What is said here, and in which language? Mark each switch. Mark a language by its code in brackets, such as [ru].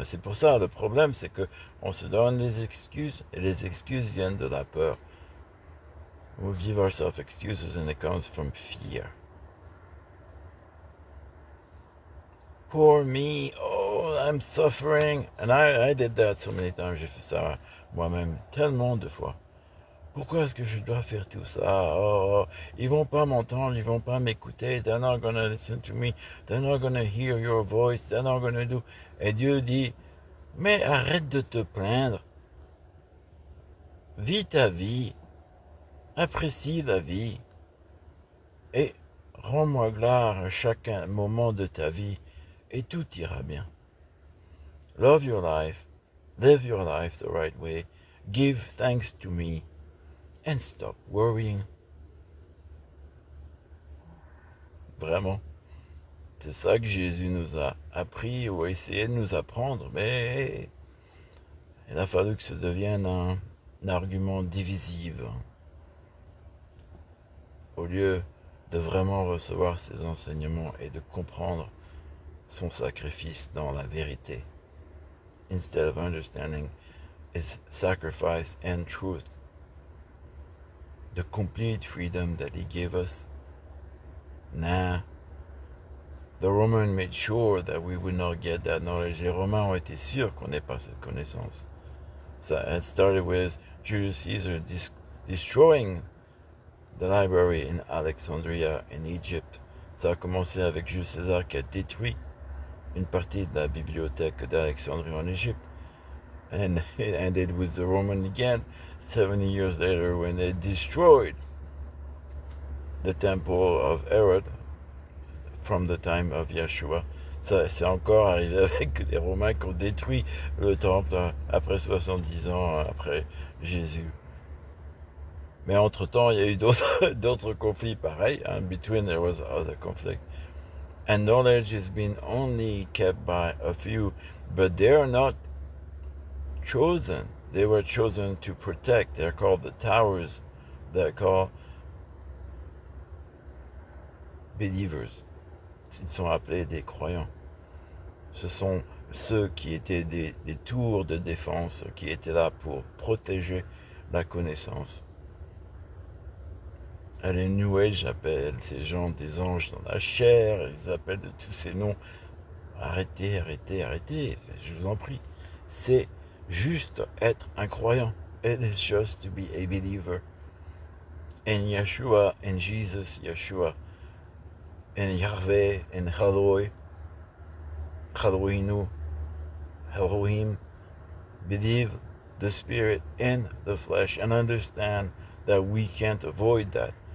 [fr] Et c'est pour ça, le problème, c'est que on se donne des excuses, et les excuses viennent de la peur. [en] We give ourselves excuses and it comes from fear. Poor me, oh, I'm suffering. And I did that so many times, [fr] j'ai fait ça moi-même tellement de fois. Pourquoi est-ce que je dois faire tout ça? Oh, ils vont pas m'entendre, ils vont pas m'écouter. [en] They're not gonna listen to me. They're not gonna hear your voice. They're not gonna do. [fr] Et Dieu dit, mais arrête de te plaindre. Vis ta vie. Apprécie la vie. Et rends-moi gloire à chaque moment de ta vie. Et tout ira bien. [en] Love your life. Live your life the right way. Give thanks to me. And stop worrying. [fr] Vraiment. C'est ça que Jésus nous a appris ou a essayé de nous apprendre, mais il a fallu que ça devienne un argument divisif. Au lieu de vraiment recevoir ses enseignements et de comprendre son sacrifice dans la vérité. [en] Instead of understanding his sacrifice and truth. The complete freedom that he gave us. Nah. The Roman made sure that we would not get that knowledge. [fr] Les Romains ont été sûrs qu'on n'ait pas cette connaissance. [en] So it started with Julius Caesar destroying the library in Alexandria in Egypt. [fr] Ça a commencé avec Jules César qui a détruit une partie de la bibliothèque d'Alexandrie en Égypte. [en] And it ended with the Roman again 70 years later when they destroyed the temple of Herod from the time of Yeshua. [fr] Ça, c'est encore arrivé avec les Romains qui ont détruit le temple après 70 ans après Jésus. Mais entre-temps, il y a eu d'autres conflits pareils. [en] In between, there was other conflict. And knowledge has been only kept by a few, but they are not chosen. They were chosen to protect. They're called the towers. They're called believers. [fr] Ils sont appelés des croyants. Ce sont ceux qui étaient des tours de défense, qui étaient là pour protéger la connaissance. Les New Age appellent ces gens des anges dans la chair, ils appellent de tous ces noms. Arrêtez, arrêtez, arrêtez, je vous en prie. C'est juste être un croyant. [en] It is just to be a believer. In Yeshua, in Jesus, Yeshua, in Yahweh, in Eloi, Elohinu, Elohim. Believe the Spirit in the flesh and understand that we can't avoid that.